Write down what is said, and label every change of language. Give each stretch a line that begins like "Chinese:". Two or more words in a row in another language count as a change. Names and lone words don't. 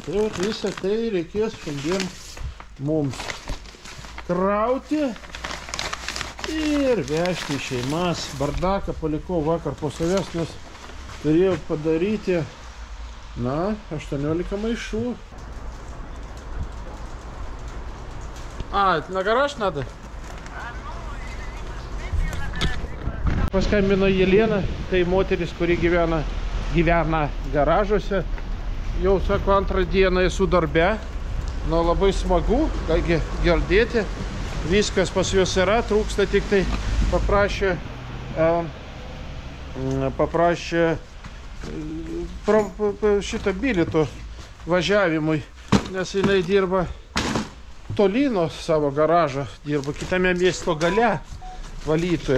Lithuanian: Tai visą tai reikės šiandien mums krauti ir vežti į šeimas. Bardaką palikau vakar po savęs, nes turėjau padaryti 18 maišų.
Russian: На гараж надо?
Lithuanian: Paskambino Jelena, tai moteris, kuri gyvena garažuose. Jau, sako, antrą dieną esu darbe. Labai smagu, girdėti. Viskas pas juos yra, trūksta tik tai paprašė šitą bilieto važiavimui, nes jinai dirba toli nuo savo garažą, dirba kitame miesto gale valytoje.